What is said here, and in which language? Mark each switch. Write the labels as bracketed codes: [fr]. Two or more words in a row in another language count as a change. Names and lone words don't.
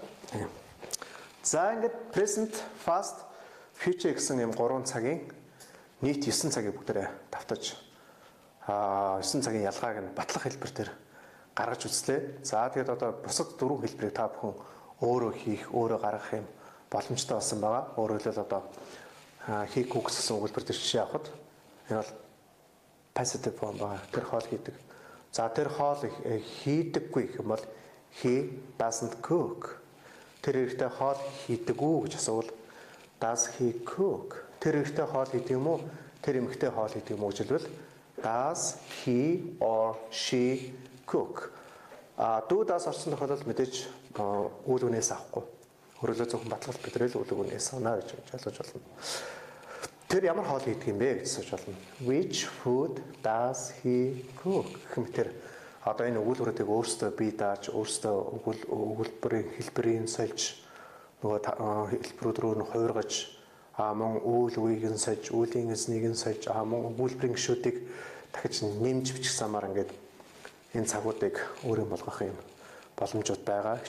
[mn] За ингээд [en] present, past, future [mn] гэсэн ийм 3 цагийн нийт 9 цагийг бүгдээрээ давтаж 9 цагийн ялгааг нь батлах хэлбэр дээр гаргаж үзлээ. За тэгээд одоо бусад 4 хэлбэрийг та бүхэн өөрөө хийх, өөрөө гаргах юм боломжтой болсон байгаа. Өөрөөр хэлбэл одоо хийх гэсэн өгүүлбэр дээр жишээ авахад энэ бол [en] passive form [mn] байгаа. Тэр хоол хийдэг. За тэр хоол хийдэггүй гэх юм бол [en] he doesn't cook. [mn] Тэр ихтэй хоол хийдэг үү гэж асуувал [en] does he cook? [mn] Тэр ихтэй хоол хийдэг юм уу? Тэр эмэгтэй хоол хийдэг юм уу гэж хэлбэл [en] does he or she cook? Do does [mn] орсон тохиолдолд мэдээж үйл үнээс авахгүй. Өөрөлдөө зөвхөн батлалт бидрэл үйл үнээс авна гэж ойлгож болно. Тэр ямар хоол хийдэг юм бэ гэж асууж болно. [en] Which food does he cook? [mn] Хэмтэр одоо энэ өгүүлбэрүүдийг өөрсдөө бие дааж, өөрсдөө өгүүлбэрийн хэлбэрийн сольж нөгөө хэлбэрүүд рүү нь хувиргаж мөн үйл үеийг нь сольж, үлийн эзнийг нь сольж, мөн өгүүлбэрийн гишүүдийг дахиж нэмж бичих замаар ингээд энэ цагуудыг өөрийн болгох юм боломжууд байгаа.